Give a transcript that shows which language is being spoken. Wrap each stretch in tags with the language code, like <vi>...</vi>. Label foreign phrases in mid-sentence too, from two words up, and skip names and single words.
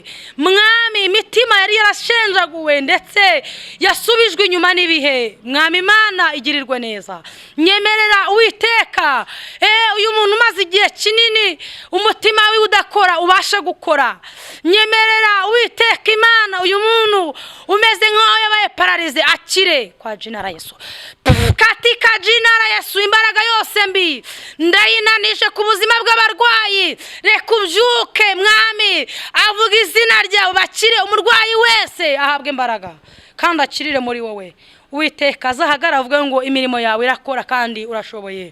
<rw>Mwami imitima yari yarashenjaguwe ndetse yasubijwe inyuma n'ibihe, Mwami Imana igirirwe neza. Nyemerera Uwiteka uyu muntu umaze igihe kinini umutima we udakora ubasha gukora. Nyemerera Uwiteka Imana uyu muntu umeze nk'aho yabaye paralize akire</rw> <sw>kwa jina la Yesu. Katika jina la Yesu</sw> <rw>imbaraga yose mbi ndayinanisha ku buzima bw'abarwayi, reka ubyuke Mwami, avuga izina ryawe bakire. Umurwayi wese ahabwe imbaraga kandi akirire muri wowe. Uwiteka azahagara avuga ngo imirimo yawe irakora kandi urashoboye.</rw>